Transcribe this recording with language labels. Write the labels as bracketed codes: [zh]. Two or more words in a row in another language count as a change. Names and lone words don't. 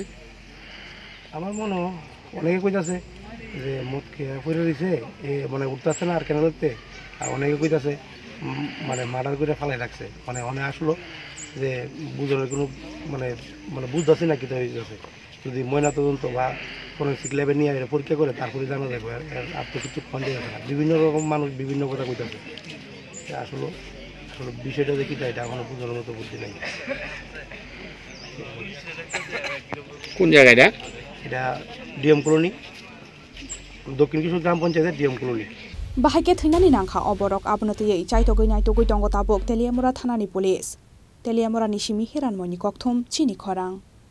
[bn] আমার মনে হয় অনেকে কইতাছে যে মদ খেয়ে পড়ে রয়েছে মানে উঠতেছে না আর কেন ধরতে আর অনেকে কইতাছে মানে মার্ডার করে ফালাই রাখছে মানে অনেক আসলো যে বুঝানোর কোনো মানে মানে বুঝতেছে না কিতা হয়েছে যদি ময়নাতদন্ত বা [en] forensic lab [bn] নিয়ে পরীক্ষা করে তারপরে জানা যাবে আর তো কিছু খঞ্জে যাবে না বিভিন্ন রকম মানুষ বিভিন্ন কথা কইতাছে আসলে আসলে বিষয়টা দেখি তাই এটা এখনো বুঝানোর মতো বুদ্ধি নাই কোন জায়গাটা এটা ডিএম কলোনি দক্ষিণ কিশোর গ্রাম পঞ্চায়েতের ডিএম কলোনি [trp] Bahake thinani nangkha oborok abonotiyei chaitogoi naitogoi tongo tabok Teliamura thanani police Teliamura nishimi hiranmoni kokthum chini khorang